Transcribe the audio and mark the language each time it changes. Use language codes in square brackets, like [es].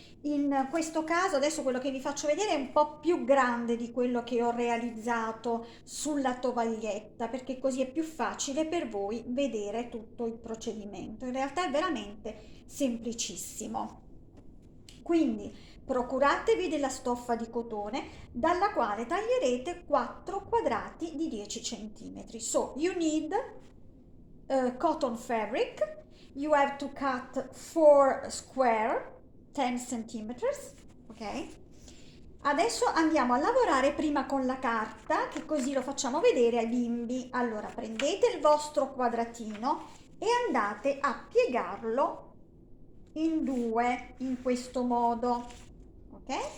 [it] In questo caso adesso quello che vi faccio vedere è un po' più grande di quello che ho realizzato sulla tovaglietta, perché così è più facile per voi vedere tutto il procedimento. In realtà è veramente semplicissimo. Quindi procuratevi della stoffa di cotone dalla quale taglierete 4 quadrati di 10 cm. [en] So you need cotton fabric. You have to cut 4 square 10 centimeters, ok? [it] Adesso andiamo a lavorare prima con la carta, che così lo facciamo vedere ai bimbi. Allora prendete il vostro quadratino e andate a piegarlo in due in questo modo, ok?